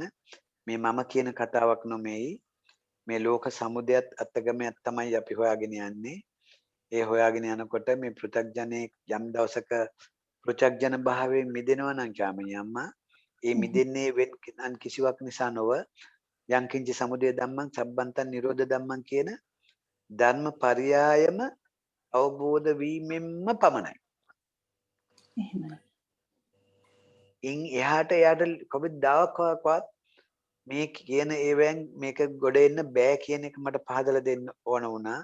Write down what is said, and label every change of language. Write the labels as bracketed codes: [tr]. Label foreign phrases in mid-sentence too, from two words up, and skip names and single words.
[si] මේ මම කියන කතාවක් නෙමෙයි. මේ ලෝක සමුදයත් අත්ගමයක් තමයි අපි හොයාගෙන යන්නේ. ඒ හොයාගෙන යනකොට මේ පෘථග්ජනේ යම් දවසක පෘථග්ජන භාවයෙන් මිදෙනවා නම් ජාමිනී අම්මා, ඒ මිදෙන්නේ වෙන කිසිවක් නිසා නොව [pi] යං කිංච සමුදය ධම්මං සම්බන්තං නිරෝධ ධම්මං [si] කියන ධර්ම පරයයම අවබෝධ වීමෙන්ම පමණයි. එහෙමයි. ඉන් එහාට කවදාකවත් මේ කියන ඒවෙන් මේක ගොඩ එන්න බෑ කියන එක මට පහදලා දෙන්න ඕන වුණා.